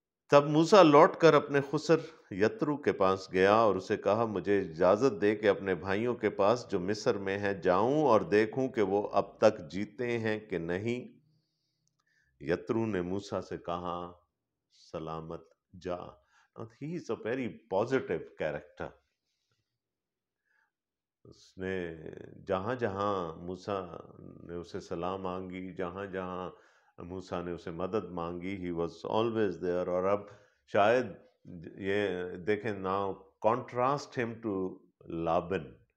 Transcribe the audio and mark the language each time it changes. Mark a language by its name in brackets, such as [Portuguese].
[Urdu] تب موسیٰ لوٹ کر اپنے خسر یترو کے پاس گیا اور اسے کہا مجھے اجازت دے کہ اپنے بھائیوں کے پاس جو مصر میں ہیں جاؤں اور دیکھوں کہ وہ اب تک جیتے ہیں کہ نہیں. یترو نے موسیٰ سے کہا سلامت جا. [English] Now, he is a very positive character. [Urdu] اس نے جہاں جہاں موسیٰ نے اسے سلام مانگی، جہاں جہاں موسیٰ نے اسے مدد مانگی، [English] he was always there. [Urdu] اور اب شاید یہ دیکھیں [English] now contrast him to [Urdu] لابن.